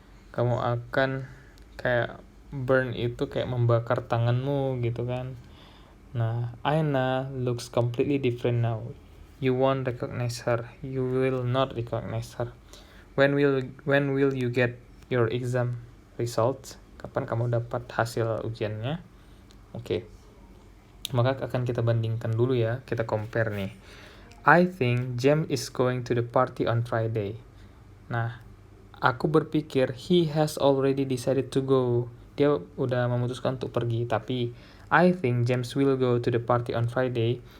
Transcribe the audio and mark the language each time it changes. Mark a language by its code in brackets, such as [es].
[id] Kamu akan kayak burn itu kayak membakar tanganmu gitu kan. Nah, [en] Aina looks completely different now. You won't recognize her. You will not recognize her. When will you get your exam results? [id] Kapan kamu dapat hasil ujiannya? Oke. Maka akan kita bandingkan dulu ya. Kita compare nih. [en] I think James is going to the party on Friday. [id] Nah, aku berpikir [en] he has already decided to go. [id] Dia udah memutuskan untuk pergi. Tapi [en] I think James will go to the party on Friday.